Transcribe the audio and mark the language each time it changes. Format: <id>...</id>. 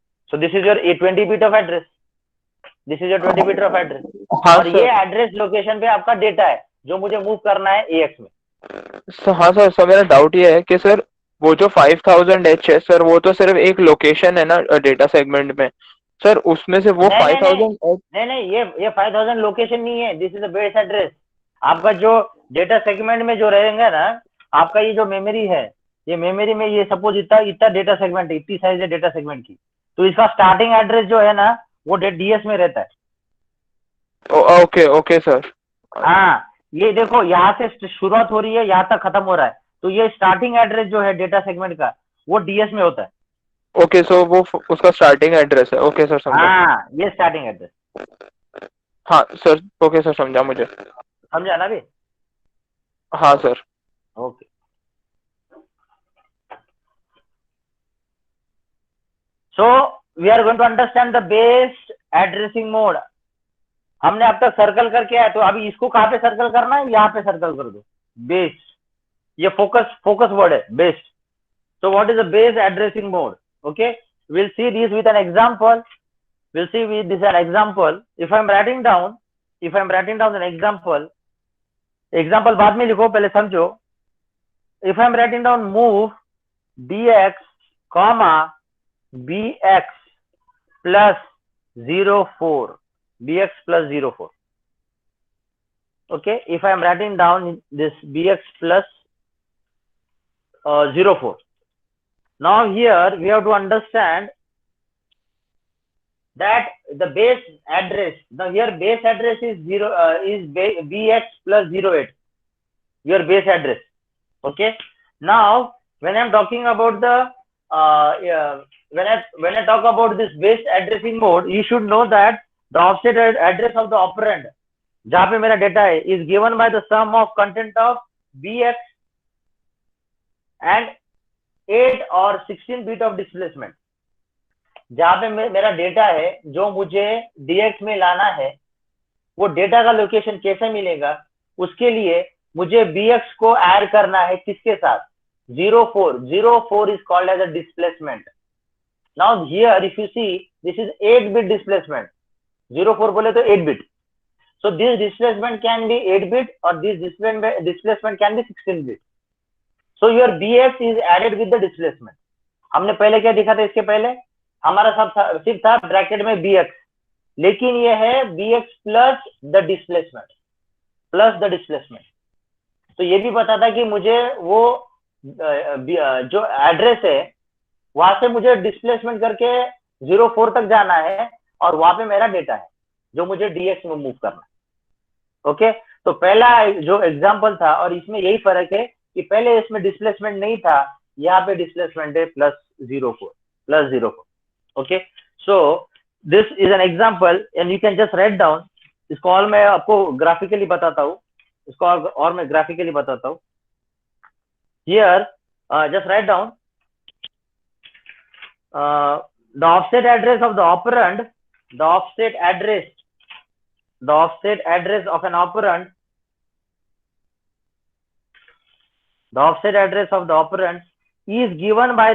<en>So this is your 20 bit of address. This is your 20 bit of address.</en> <hi>हाँ और sir. ये address location पे आपका data है जो मुझे मूव करना है AX में. हाँ सर, सर मेरा डाउट ये है कि सर वो जो 5000H है सर, वो तो सिर्फ एक लोकेशन है ना डेटा सेगमेंट में सर, उसमें से वो 5000H. नहीं, ये 5000 लोकेशन नहीं है.</hi> <en>This is the base address.</en> <hi>आपका जो डेटा सेगमेंट में जो रहेगा ना, आपका ये जो मेमोरी है, ये मेमोरी में ये सपोज इतना डेटा सेगमेंट है, इतनी साइज है डेटा सेगमेंट की, तो इसका स्टार्टिंग एड्रेस जो है ना वो DS में रहता है. Okay sir. हाँ, ये देखो यहाँ से शुरुआत हो रही है, यहाँ तक खत्म हो रहा है, तो ये स्टार्टिंग एड्रेस जो है डेटा सेगमेंट का वो DS में होता है. ओके, सो वो उसका स्टार्टिंग एड्रेस है. ओके सर, समझा. हाँ, ये स्टार्टिंग एड्रेस. हाँ सर, ओके सर, समझा मुझे. समझा ना भी? हाँ sir. Okay.</hi> <en>So we are going to understand the base addressing mode.</en> <hi>हमने अब तक सर्कल करके आया, तो अभी इसको कहाँ पे सर्कल करना है? यहाँ पे सर्कल कर दो. बेस, ये फोकस वर्ड है, base.</hi> <en>So what is the base addressing mode? Okay, we'll see this with an example. We'll see with this an example. If I'm writing down an example,</en> <hi>example बाद में लिखो, पहले समझो.</hi> <en>If I am writing down move dx comma bx plus 04, bx plus 04. Okay, if I am writing down this bx plus 04. Now here we have to understand that the base address. Now here base address is bx plus 08. Your base address. Okay. Now when I am talking about the when I talk about this base addressing mode, you should know that the offset address of the operand</en> <hi>जहां पे मेरा data है</hi> <en>is given by the sum of content of bx and 8 or 16 bit of displacement.</en> <hi>जहां पे मेरा data है जो मुझे dx में लाना है, वो डेटा का लोकेशन कैसे मिलेगा, उसके लिए मुझे bx को ऐड करना है किसके साथ, 04.</hi> <en>04 is called as a displacement. Now here if you see, this is 8-bit displacement. 04</en> <hi>बोले तो</hi> <en>8 bit. So this displacement can be 8 bit or this displacement can be 16 bit. So your bx is added with the displacement.</en> <hi>हमने पहले क्या दिखा था, इसके पहले हमारा सब सिर्फ था ब्रैकेट में bx, लेकिन ये है bx प्लस द डिस्प्लेसमेंट. तो ये भी पता था कि मुझे वो जो एड्रेस है वहां से मुझे डिस्प्लेसमेंट करके 04 तक जाना है और वहां पे मेरा डेटा है जो मुझे dx में मूव करना है. ओके, तो पहला जो एग्जांपल था और इसमें यही फर्क है कि पहले इसमें डिस्प्लेसमेंट नहीं था, यहाँ पे डिस्प्लेसमेंट है +04.</hi> <en>Okay, so this is an example and you can just write down.</en> <hi>इसको और मैं आपको ग्राफिकली बताता हूँ, मैं ग्राफिकली बताता हूँ.</hi> <en>here just write down the offset address of the operand, the offset address of an operand, the offset address of the operand is given</en>